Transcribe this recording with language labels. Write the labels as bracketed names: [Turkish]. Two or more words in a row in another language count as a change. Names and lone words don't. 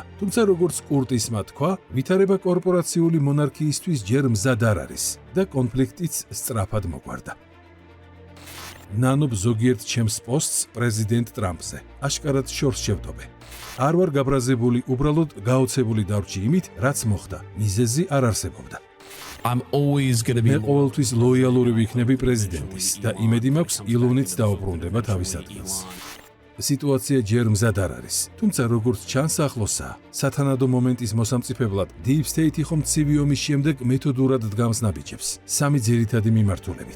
[Georgian] თუმცა როგორც კურტისმა თქვა, ვითარება კორპორაციული მონარქიისთვის ჯერ მზად არ არის და კონფლიქტიც სწრაფად მოგვარდა. ნანობ ზოგიერთ ჩემს პოსტს პრეზიდენტ ტრამპზე. აშკარად შორს შევდობე. არ ვარ გაბრაზებული, უბრალოდ გაოცებული დარჩი იმით, რაც მოხდა. მიზეზი არ არსებობდა. [English] I'm always going to be [Georgian] ყოველთვის ლოიალური ვიქნები პრეზიდენტის და იმედი მაქვს ილონიც დაუბრუნდება თავის ადგილს. სიტუაცია ჯერ მზად არ არის, თუმცა როგორც ჩანს ახლოსაა, სათანადო მომენტის მოსამწიფებლად [English] Deep State [Georgian] ხომ ცივი ომის შემდეგ მეთოდურად დგამს ნაბიჯებს, სამი ძირითადი მიმართულებით.